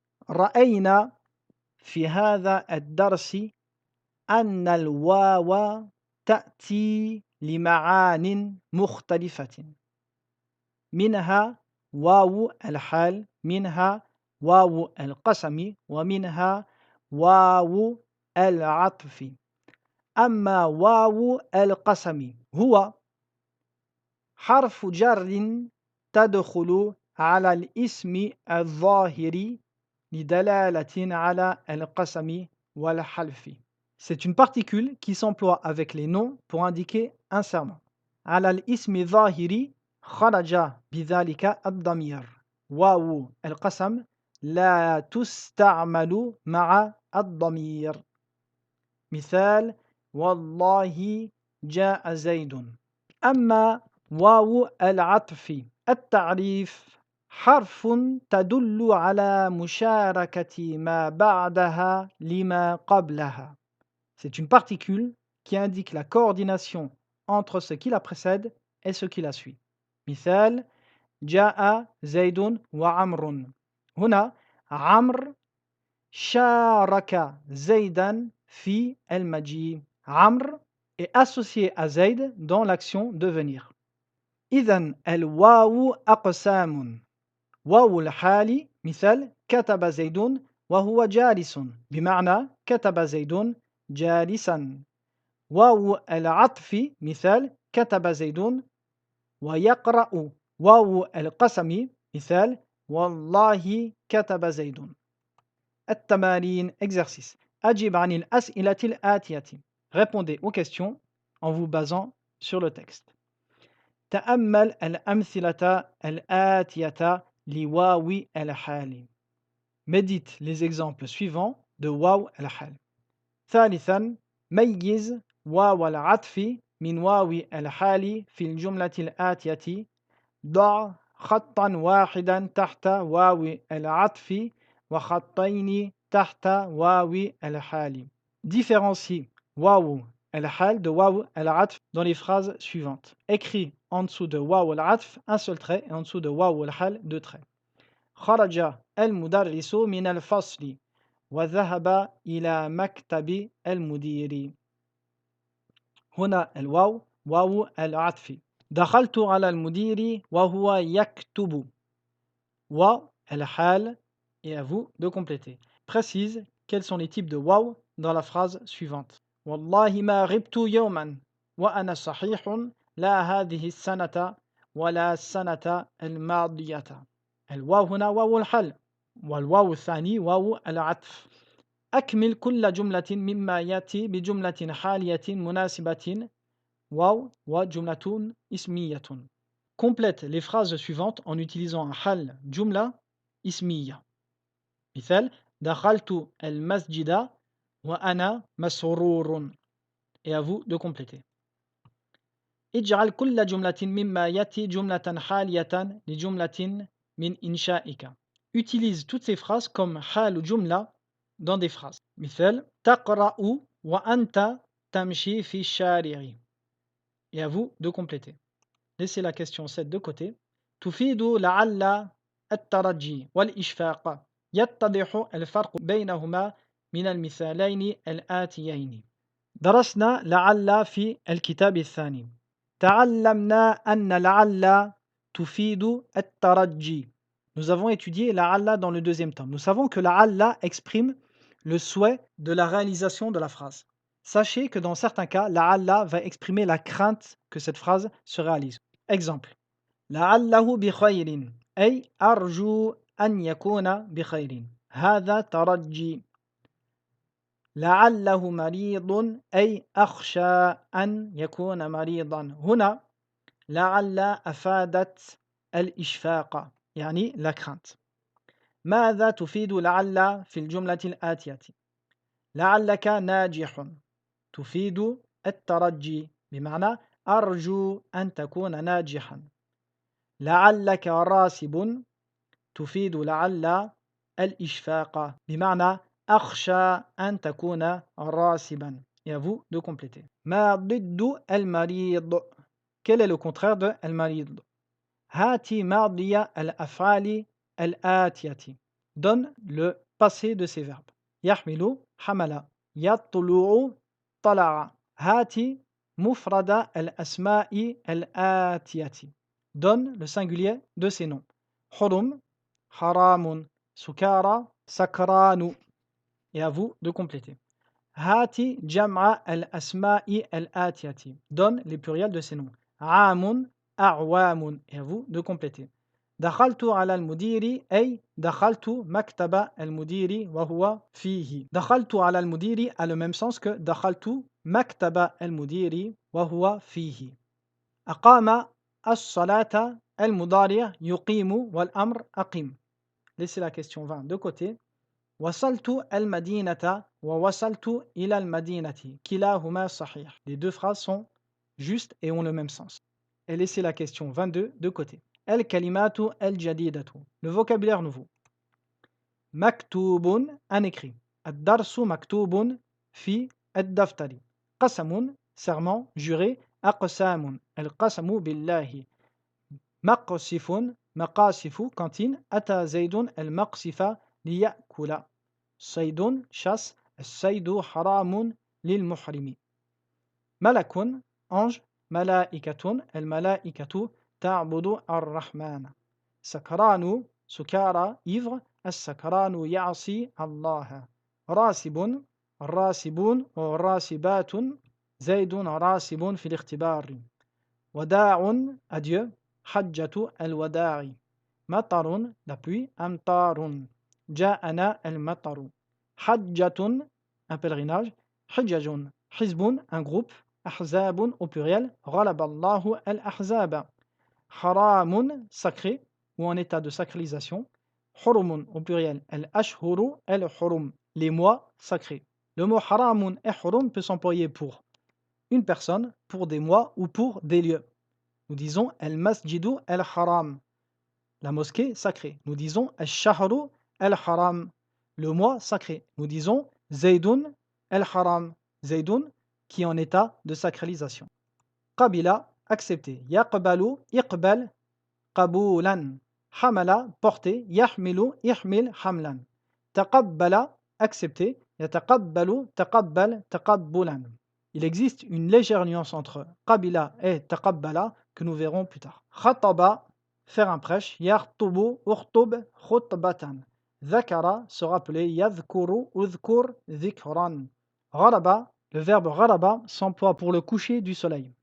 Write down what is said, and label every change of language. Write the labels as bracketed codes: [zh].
[ar] رأينا في هذا الدرس أن الواو تأتي لمعان مختلفة، منها واو الحال، منها واو القسم، ومنها واو العطف. أما واو القسم هو حرف جر تدخل على الاسم الظاهر لدلالة على القسم والحلف. [fr] C'est une particule qui s'emploie avec les noms pour indiquer un serment. [ar] على الاسم الظاهر خرج بذلك الضمير. واو القسم لا تستعمل مع الضمير. مثال: والله جاء زيد. أما واو العطف التعريف حرف تدل على مشاركة ما بعدها لما قبلها. [fr] C'est une particule qui indique la coordination entre ce qui la précède et ce qui la suit. [ar] مثال: جاء زيد وعمر. هنا عمرو شارك زيدا في المجيء. [fr] عمرو est associé à Zayd dans l'action de venir. [ar] إذن الواو أقسام. واو الحال مثال: كتب زيد وهو جالس، بمعنى كتب زيد جالسا. واو العطف مثال: كتب زيد ويقرأ. واو القسم مثال: والله كتب زيد. التمارين exercice. أجب عن الأسئلة الآتية. [fr] Répondez aux questions en vous basant sur le texte. [ar] تأمل الأمثلة الآتية لواو الحال. [fr] Médite les exemples suivants de واو الحال. [ar] ثالثا ميز واو العطف من واو الحال في الجملة الآتية. ضع خطا واحدا تحت واو العطف وخطين تحت واو الحال. [fr] Différencie واو الحال de واو العطف dans les phrases suivantes. Écris en dessous de واو العطف un seul trait et en dessous de واو الحال deux traits. [ar] خرج المدرس من الفصل وذهب إلى مكتب المدير. هنا الواو واو العطف. دخلت على المدير وهو يكتب. [fr] والحال. Et à vous de compléter. Précise quels sont les types de واو dans la phrase suivante. [ar] والله ما غبت يوما وأنا صحيح لا هذه السنة ولا السنة الماضية. الواو هنا واو الحال، والواو الثاني واو العطف. أكمل كل جملة مما يأتي بجملة حالية مناسبة واو وجملة اسمية. [fr] Complète les phrases suivantes en utilisant un hal jumla ismiya. [ar] مثال: دخلت المسجد وأنا مسرور. [fr] Et à vous de compléter. [ar] اجعل كل جملة مما يأتي جملة حالية لجملة من إنشائك. [fr] Utilise toutes ces phrases comme حال جملة dans des phrases. [ar] مثال: تقرأ وأنت تمشي في الشارع. [fr] Et à vous de compléter. Laissez la question 7 de côté. [ar] تفيد لعل الترجي والإشفاق. يتضح الفرق بينهما من المثالين الآتيين. درسنا لعل في الكتاب الثاني. تعلمنا أن لعل تفيد الترجي. [fr] Nous avons étudié لعل dans le deuxième temps. Nous savons que لعل exprime le souhait de la réalisation de la phrase. Sachez que dans certains cas, لعل va exprimer la crainte que cette phrase se réalise. [ar] Exemple: لعله بخير أي أرجو أن يكون بخير. هذا ترجي. لعله مريض أي أخشى أن يكون مريضا. هنا لعل أفادت الإشفاق يعني la crainte. ماذا تفيد لعل في الجملة الآتية؟ لعلك ناجح تفيد الترجي بمعنى أرجو أن تكون ناجحا. لعلك راسب تفيد لعل الإشفاق بمعنى أخشى أن تكون راسبا. [fr] Et à vous de compléter. [ar] ما ضد المريض. [fr] Quel est le contraire de المريض? [ar] هاتي ماضي الأفعال الآتية. [fr] Donne le passé de ces verbes. [ar] يحمل حمل. يطلع طلع. هاتي مفرد الأسماء الآتية. [fr] Donne le singulier de ces noms. حرم حرام. سكارى سكران. Et à vous de compléter. [ar] هاتي جمع الأسماء الآتية. [fr] Donne les pluriels de ces noms. عام أعوام. Et à vous de compléter. [ar] دخلت على المدير أي دخلت مكتب المدير وهو فيه. دخلت على المدير [fr] a le même sens que [ar] دخلت مكتب المدير وهو فيه. أقام الصلاة المضارع يقيم والأمر أقيم. [fr] Laissez la question 20 de côté. [ar] وصلت المدينة ووصلت إلى المدينة كلاهما صحيح. [fr] Les deux phrases sont justes et ont le même sens. Et laissez la question 22 de côté. [ar] الكلمات الجديدة. [fr] Le vocabulaire nouveau. مكتوب un écrit. [ar] الدرس مكتوب في الدفتر. [fr] قسم serment juré. [ar] أقسام القسم بالله. مقصف مقاصف cantine. أتى زيد المقصف ليأكل. صيد chasse. الصيد حرام للمحرم. ملك ange. ملائكة الملائكة تعبد الرحمن. سكران سكارى ivre. السكران يعصي الله. راسب الراسبون والراسبات. زيد راسب في الاختبار. وداع adieu. حجة الوداع. [fr] مطر la pluie. [ar] أمطار. جاءنا المطر. [fr] حجة un pèlerinage. حجج حزب un groupe. أحزاب au pluriel. [ar] غلب الله الأحزاب. [fr] حرام sacré ou en état de sacralisation. حرم au pluriel. الأشهر الحرم les mois sacrés. Le mot حرام et حرم peut s'employer pour une personne, pour des mois ou pour des lieux. Nous disons المسجد الحرام, la mosquée sacrée. Nous disons الشهر الحرام, le mois sacré. Nous disons زيد الحرام, زيد qui est en état de sacralisation. قبل accepter. [ar] يقبل إقبال قبولا. حمل porter. يحمل إحمل حملا. [fr] تقبل accepter. [ar] يتقبل تقبل تقبلا. [fr] Il existe une légère nuance entre qabila et taqabbala que nous verrons plus tard. Khataba, faire un prêche. Yartubu, urtub, khutbatan. Dhakara, se rappeler. Yadhkuru, udhkur, dhikran. Gharaba, le verbe gharaba s'emploie pour le coucher du soleil.